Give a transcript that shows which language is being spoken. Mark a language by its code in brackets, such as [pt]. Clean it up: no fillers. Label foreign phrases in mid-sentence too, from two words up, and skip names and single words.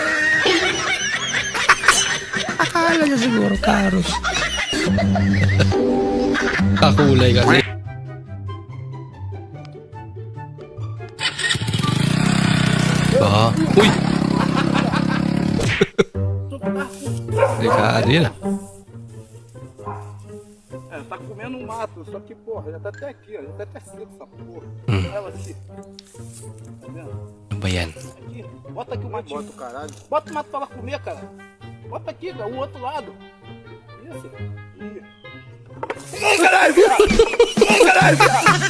[tl] Akala niya siguro karos. Kakulay kasi. Ah, uy! Delikado yun ah. [pt] Tá comendo um mato, só que, porra, já tá até aqui, ó. Já tá até seco essa porra. Olha aqui. Tá vendo? [tl] Ano ba yan? [pt] Aqui. Bota aqui o matinho. Bota o caralho. Bota o mato pra ela comer, cara. Bota aqui, cara, o outro lado. Isso. Ai, caralho, viado! Ai, caralho, viado!